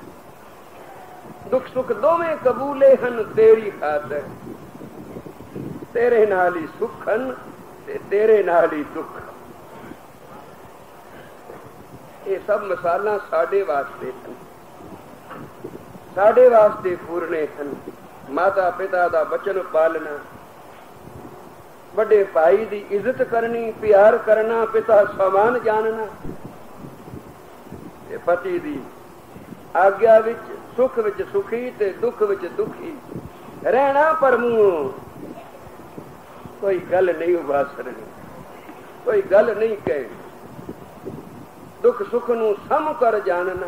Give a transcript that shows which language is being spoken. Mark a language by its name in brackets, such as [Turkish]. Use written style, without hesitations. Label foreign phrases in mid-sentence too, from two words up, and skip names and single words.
[Punjabi] ਦੁੱਖ ਸੁਖ ਦੋਵੇਂ ਕਬੂਲੇ ਹਨ ਤੇਰੀ ਖਾਤਰ, ਤੇਰੇ ਨਾਲ ਹੀ ਸੁਖ ਹਨ ਤੇ ਤੇਰੇ ਨਾਲ ਹੀ ਦੁੱਖ। ਇਹ ਸਭ ਮਿਸਾਲਾਂ ਸਾਡੇ ਵਾਸਤੇ ਹਨ, ਸਾਡੇ ਵਾਸਤੇ ਪੂਰਨੇ ਹਨ। ਮਾਤਾ ਪਿਤਾ ਦਾ ਬਚਨ ਪਾਲਣਾ, ਬੜੇ ਭਾਈ ਦੀ ਇੱਜ਼ਤ ਕਰਨੀ, ਪਿਆਰ ਕਰਨਾ, ਪਿਤਾ ਸਮਾਨ ਜਾਣਨਾ, ਪਤੀ ਦੀ ਆਗਿਆ ਵਿਚ ਸੁਖ ਵਿਚ ਸੁਖੀ ਤੇ ਦੁਖ ਵਿਚ ਦੁਖੀ ਰਹਿਣਾ, ਪਰ ਮੂੰਹ ਕੋਈ ਗੱਲ ਨਹੀਂ ਉਭਾਸਣੀ, ਕੋਈ ਗੱਲ ਨਹੀਂ ਕਹੇ, ਦੁਖ ਸੁਖ ਨੂੰ ਸਮ ਕਰ ਜਾਣਨਾ।